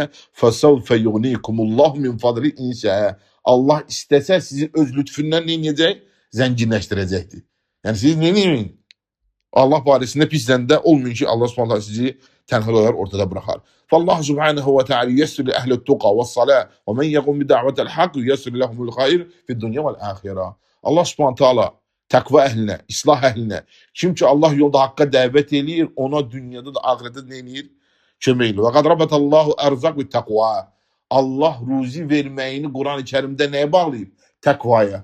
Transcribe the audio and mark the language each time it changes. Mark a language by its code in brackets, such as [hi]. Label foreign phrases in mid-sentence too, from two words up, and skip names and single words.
[ar] "فسوف يغنيكم الله من فضله إن شاء." [az] Allah istəsə sizi öz lütfündən nə edəcək? Zənginləşdirəcəkdir. Yəni siz nə edin? Allah barəsində pis zəndə olmayın ki, [ar] الله سبحانه تعالى [az] sizi tənha qoyar, ortada buraxar. [ar] فالله سبحانه وتعالى يسر لأهل التقوى والصلاح ومن يقوم بدعوة الحق يسر لهم الخير في الدنيا والآخرة. الله سبحانه تعالى [az] təqva əhlinə, islah əhlinə, kim ki Allah yolunda haqqa dəvət eləyir, ona dünyada da axirətdə nə edir? Kömək eləyir. [ar] وقد ربط الله الأرزاق بالتقوى. [az] Allah ruzi verməyini Quran-ı Kərimdə nəyə bağlayıb? Təqvaya.